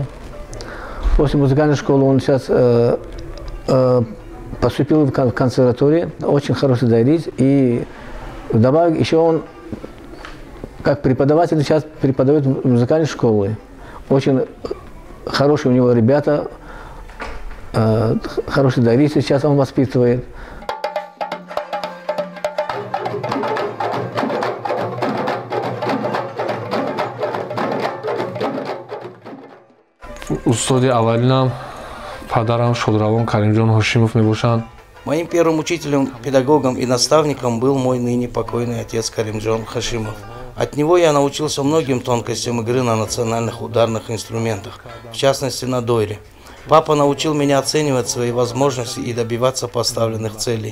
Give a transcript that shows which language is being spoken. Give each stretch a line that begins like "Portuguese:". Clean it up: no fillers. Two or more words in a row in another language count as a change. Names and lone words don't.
Russian: После музыкальной школы он сейчас поступил в консерваторию, очень хороший дарит. И вдобавок еще он как преподаватель сейчас преподает в музыкальной школе. Очень хорошие у него ребята, хороший дарит сейчас он воспитывает.
Tajik: Устоди аввалинам падарам Шодравон Каримджон Хашимов мебошанд.
Russian: Моим первым учителем, педагогом и наставником был мой ныне покойный отец Каримджон Хашимов. От него я научился многим тонкостям игры на национальных ударных инструментах, в частности на дойре. Папа научил меня оценивать свои возможности и добиваться поставленных целей.